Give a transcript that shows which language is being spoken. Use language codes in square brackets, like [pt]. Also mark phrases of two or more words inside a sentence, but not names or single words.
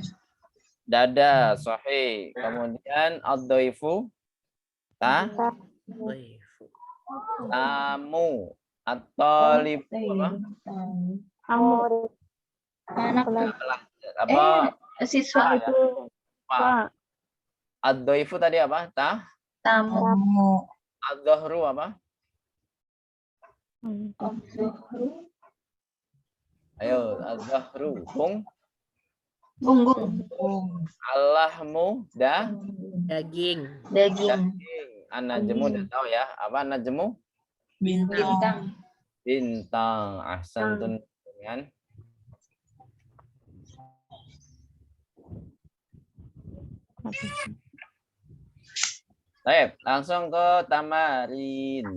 [id] Dada. Sahih. Kemudian ad-dhaifu. Tamu. At-talibu apa? Amor. Apa? Siswa. Pak. Ad-dhaifu tadi apa? Tamu. Ad-dhahru apa? Ayo, ad-dhahru. Punggung. Allahmu. Daging. Daging. An-najmu udah tahu ya. Apa an-najmu? Bintang. Bintang. Ahsantun. Kan? Baik, langsung ke tamarin.